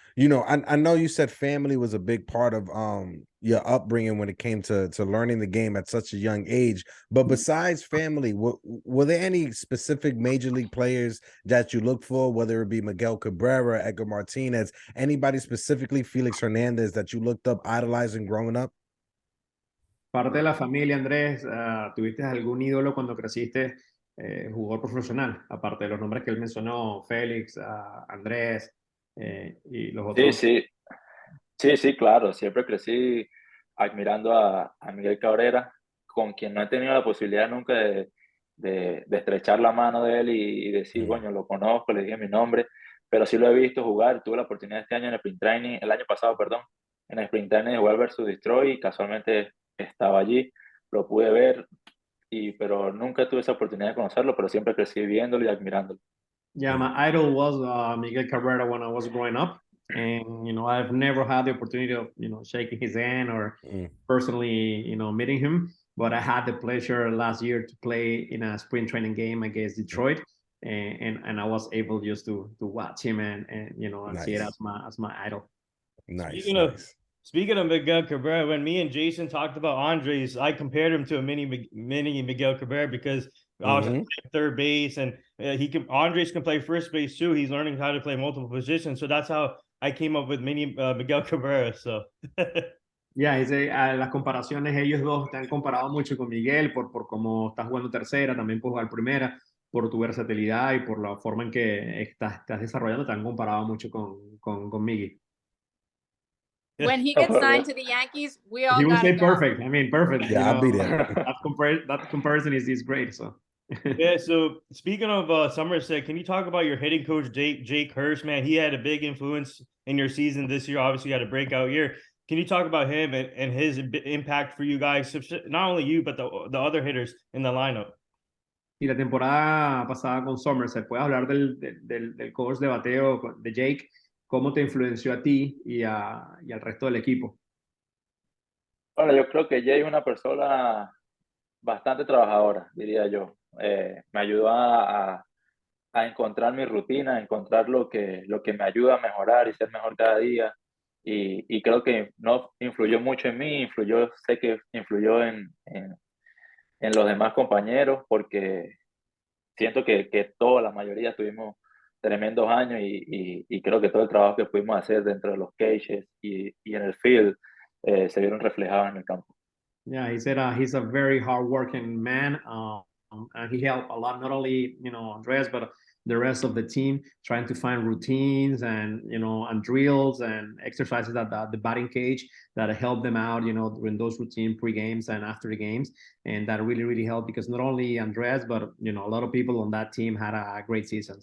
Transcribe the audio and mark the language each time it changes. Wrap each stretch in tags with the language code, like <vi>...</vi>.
<en>You know, I know you said family was a big part of your upbringing when it came to learning the game at such a young age. But besides family, were there any specific major league players that you look for, whether it be Miguel Cabrera, Edgar Martinez, anybody specifically, Felix Hernandez, that you looked up idolizing growing up?</en> <es>Parte de la familia, Andrés, ¿tuviste algún ídolo cuando creciste, jugador profesional? Aparte de los nombres que él mencionó, Félix, Andrés y los Sí, otros. sí, sí, sí, claro. Siempre crecí admirando a Miguel Cabrera, con quien no he tenido la posibilidad nunca de estrechar la mano de él y decir, coño, lo conozco, le dije mi nombre, pero sí lo he visto jugar. Tuve la oportunidad este año en el sprint training, el año pasado, perdón, en el sprint training de jugar versus Detroit y casualmente estaba allí, lo pude ver, pero nunca tuve esa oportunidad de conocerlo, pero siempre crecí viéndolo y admirándolo.</es> <en>Yeah, my idol was Miguel Cabrera when I was growing up. And, I've never had the opportunity of, shaking his hand or personally, meeting him. But I had the pleasure last year to play in a spring training game against Detroit. And I was able just to watch him and see it Nice. as my idol. Nice, Speaking of nice. speaking of Miguel Cabrera, when me and Jason talked about Andres, I compared him to a mini Miguel Cabrera because I was at third base and Andres can play first base too. He's learning how to play multiple positions, so that's how I came up with mini Miguel Cabrera. So</en> <es>Ya, las comparaciones, ellos dos te han comparado mucho con Miguel por cómo estás jugando tercera, también por jugar primera, por tu versatilidad y por la forma en que estás desarrollando, te han comparado mucho con Miggy.</es> <en>When he gets signed to the Yankees, we all He will gotta say go. perfect. I mean, perfect. Yeah, I'll be there. That comparison is great. So. yeah. So speaking of Somerset, can you talk about your hitting coach Jake Hurst? Man, he had a big influence in your season this year. Obviously, you had a breakout year. Can you talk about him and his impact for you guys? Not only you, but the other hitters in the lineup.</en> <es>Y la temporada pasada con Somerset, ¿puedes hablar del coach de bateo de Jake? ¿Cómo te influenció a ti y al resto del equipo? Bueno, yo creo que Jay es una persona bastante trabajadora, diría yo. Me ayudó a encontrar mi rutina, a encontrar lo que me ayuda a mejorar y ser mejor cada día. Y creo que no influyó mucho en mí, sé que influyó en los demás compañeros, porque siento que toda la mayoría tuvimos tremendos años y creo que todo el trabajo que pudimos hacer dentro de los cages y en el field se vieron reflejados en el campo.</es> <en>Yeah, he said he's a very hardworking man, and he helped a lot, not only Andres, but the rest of the team, trying to find routines and drills and exercises at the batting cage that help them out, during those routine pre-games and after the games, and that really helped because not only Andres, but a lot of people on that team had a great season.</en>